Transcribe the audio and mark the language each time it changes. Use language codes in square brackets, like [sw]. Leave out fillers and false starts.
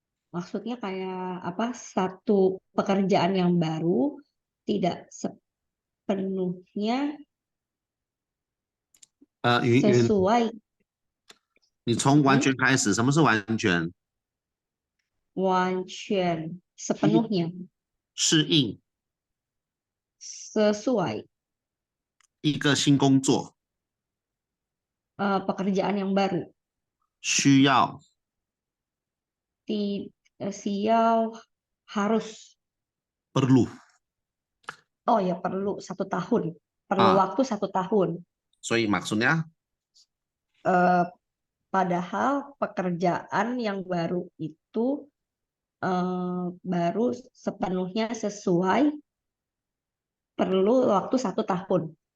[id] maksudnya kayak apa, satu pekerjaan yang baru tidak sepenuhnya sesuai. [zh] 你从完全开始，什么是完全？ [id] 完全 sepenuhnya [zh] 适应 [id] sesuai [zh] 一个新工作， [id] pekerjaan yang baru [zh] 需要 [id] sial harus. perlu. Oh ya, perlu 1 tahun. Perlu Ah. waktu 1 tahun. 所以 maksudnya Padahal pekerjaan yang baru itu baru sepenuhnya sesuai, perlu waktu 1 tahun.